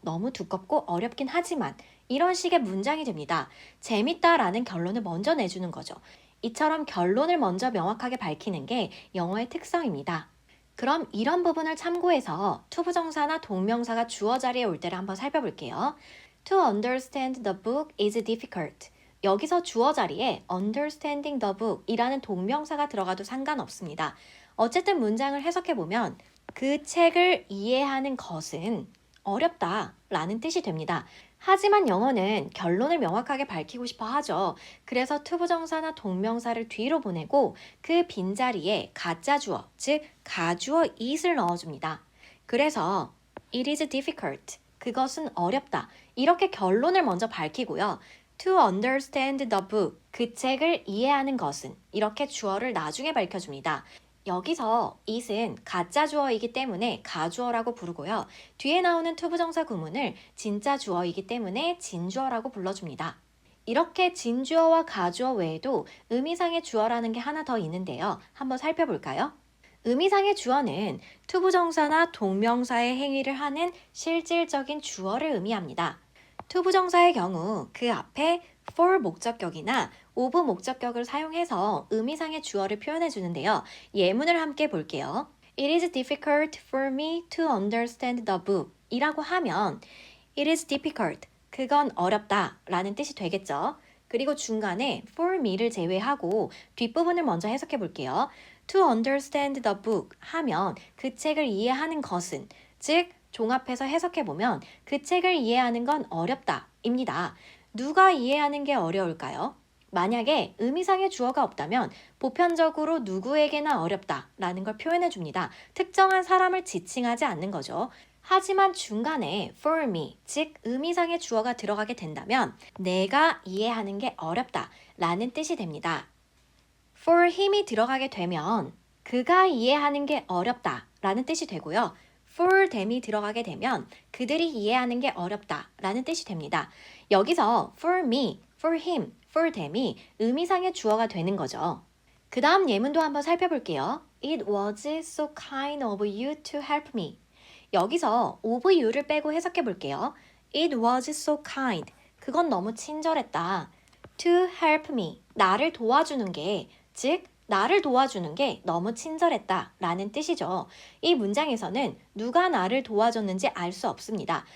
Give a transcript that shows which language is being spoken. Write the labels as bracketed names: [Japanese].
[Korean] 너무 두껍고 어렵긴 하지만 이런 식의 문장이 됩니다. 재밌다라는 결론을 먼저 내주는 거죠. 이처럼 결론을 먼저 명확하게 밝히는 게 영어의 특성입니다. 그럼 이런 부분을 참고해서 투부정사나 동명사가 주어 자리에 올 때를 한번 살펴볼게요. [English] To understand the book is difficult. [Korean] 여기서 주어 자리에 [English] understanding the book [Korean] 이라는 동명사가 들어가도 상관없습니다. 어쨌든 문장을 해석해보면 그 책을 이해하는 것은 어렵다 라는 뜻이 됩니다. 하지만 영어는 결론을 명확하게 밝히고 싶어 하죠. 그래서 투부정사나 동명사를 뒤로 보내고 그 빈자리에 가짜 주어, 즉 가주어 it을 넣어줍니다. 그래서 [English] it is difficult. [Korean] 그것은 어렵다. 이렇게 결론을 먼저 밝히고요. [English] To understand the book. [Korean] 그 책을 이해하는 것은 이렇게 주어를 나중에 밝혀줍니다. 여기서 it은 가짜 주어이기 때문에 가주어라고 부르고요. 뒤에 나오는 투부정사 구문을 진짜 주어이기 때문에 진주어라고 불러줍니다. 이렇게 진주어와 가주어 외에도 의미상의 주어라는 게 하나 더 있는데요. 한번 살펴볼까요? 의미상의 주어는 투부정사나 동명사의 행위를 하는 실질적인 주어를 의미합니다. 투부정사의 경우 그 앞에 for 목적격이나 of 목적격을 사용해서 의미상의 주어를 표현해 주는데요. 예문을 함께 볼게요. [English] It is difficult for me to understand the book [Korean] 이라고 하면 [English] It is difficult. [Korean] 그건 어렵다 라는 뜻이 되겠죠. 그리고 중간에 for me를 제외하고 뒷부분을 먼저 해석해 볼게요. [English] To understand the book [Korean] 하면 그 책을 이해하는 것은 즉 종합해서 해석해보면 그 책을 이해하는 건 어렵다 입니다. 누가 이해하는 게 어려울까요? 만약에 의미상의 주어가 없다면 보편적으로 누구에게나 어렵다 라는 걸 표현해 줍니다. 특정한 사람을 지칭하지 않는 거죠. 하지만 중간에 for me, 즉 의미상의 주어가 들어가게 된다면 내가 이해하는 게 어렵다 라는 뜻이 됩니다. for him이 들어가게 되면 그가 이해하는 게 어렵다 라는 뜻이 되고요. for them이 들어가게 되면 그들이 이해하는 게 어렵다 라는 뜻이 됩니다. 여기서 for me, for him, for them이 의미상의 주어가 되는 거죠. 그 다음 예문도 한번 살펴볼게요. [English] It was so kind of you to help me. [Korean] 여기서 of you를 빼고 해석해 볼게요. [English] It was so kind. [Korean] 그건 너무 친절했다. [English] To help me. [Korean] 나를 도와주는 게, 즉 나를 도와주는 게 너무 친절했다 라는 뜻이죠. 이 문장에서는 누가 나를 도와줬는지 알 수 없습니다.